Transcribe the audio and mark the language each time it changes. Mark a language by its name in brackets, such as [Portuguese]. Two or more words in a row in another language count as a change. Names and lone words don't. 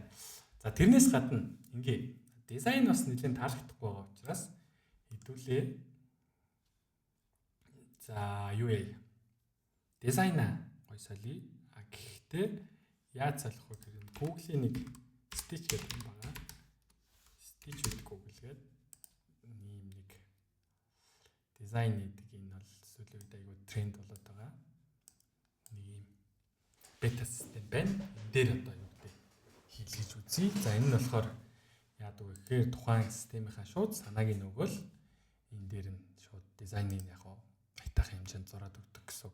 [Mongolian] За тэрнээс гадна ингээ дизайн бас нэлээд таалагдахгүй байгаа учраас хэдүүлээ. За юу яа. Дизайна гоё солио. Гэхдээ яаж салах вэ гэхээр Google-ийн нэг Stitch гэдэг юм байна. Stitch with Google гэдэг ийм нэг дизайн гэдэг энэ бол сүүлийн үед айгүй тренд болоод байгаа. Нэг ийм бета систем байна. Энэ дээр одоо юу гэдэг хийлгэж үзье. За энэ нь болохоор яадаг вэ гэхээр тухайн системийнхаа шууд санааг нь өгвөл энэ дээр нь шууд дизайныг яг айтах хэмжээнд зураад өгдөг гэсэн үг.